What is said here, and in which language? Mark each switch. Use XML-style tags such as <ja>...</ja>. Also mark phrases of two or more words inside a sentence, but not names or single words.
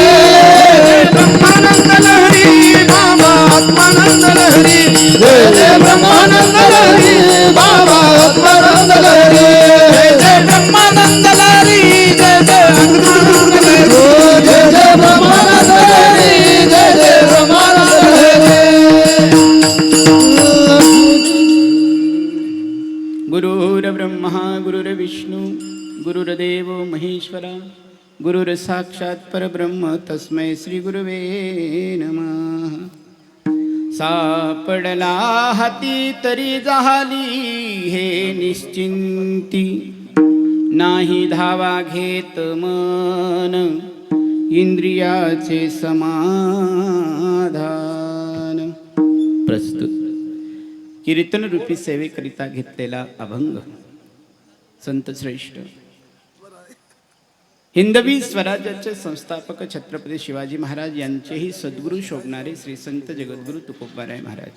<mr>ब्रह्मानंद लहरी बाबा आत्मानंद लहरी. जय जय ब्रह्मानंद लहरी बाबा आत्मानंद लहरी जय जय ब्रह्मानंद लहरी. जय जय आत्मानंद लहरी. जय जय ब्रह्मानंद लहरी जय जय ब्रह्मानंद लहरी</mr> <sa>गुरुर्ब्रह्मा गुरुर्विष्णू गुरुर्देव महेश्वरा गुरुर्साक्षात् परब्रह्म तस्मै श्री गुरुवे नमः.</sa> <mr>सापडला हाती तरी झाली हे निश्चिंती. नाही धावा घेत मन इंद्रियाचे समाधान. प्रस्तुत कीर्तन रूपी सेवेकरिता घेतलेला अभंग संत श्रेष्ठ हिंदवी स्वराज्याचे संस्थापक छत्रपती शिवाजी महाराज यांचेही सद्गुरू शोभणारे श्री संत जगद्गुरू तुकोबाराय महाराज.</mr>